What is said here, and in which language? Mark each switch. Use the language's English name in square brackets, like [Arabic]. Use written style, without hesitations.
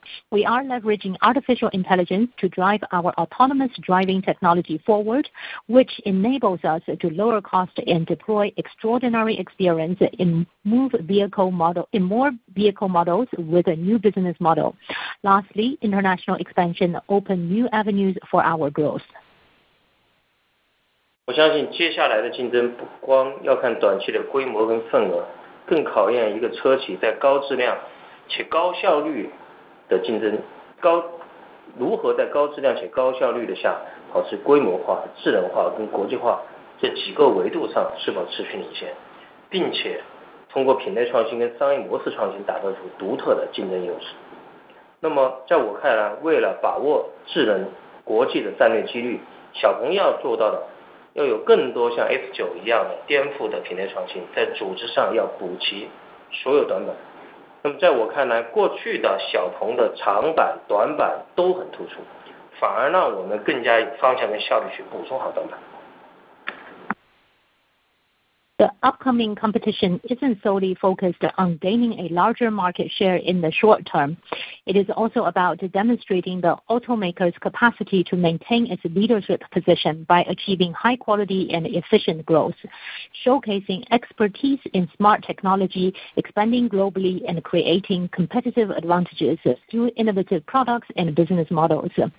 [English] We are leveraging artificial intelligence to drive our autonomous driving technology forward, which enables us to lower cost and deploy extraordinary experience in more vehicle models with a new business model. Lastly, international expansion open new avenues for our growth. [Chinese] 我相信接下来的竞争不光要看短期的规模跟份额，更考验一个车企在高质量且高效率的竞争如何在高质量且高效率的下保持规模化、智能化跟国际化这几个维度上是否持续领先，并且通过品类创新跟商业模式创新打造出独特的竞争优势。那么在我看来，为了把握智能国际的战略机遇，小鹏要做到的要有更多像 S9 一样的颠覆的品类创新，在组织上要补齐所有短板。那么在我看来，过去的小鹏的长板、短板都很突出，反而让我们更加有方向跟效率去补充好短板。 [English] The upcoming competition isn't solely focused on gaining a larger market share in the short term. It is also about demonstrating the automaker's capacity to maintain its leadership position by achieving high quality and efficient growth, showcasing expertise in smart technology, expanding globally, and creating competitive advantages through innovative products and business models.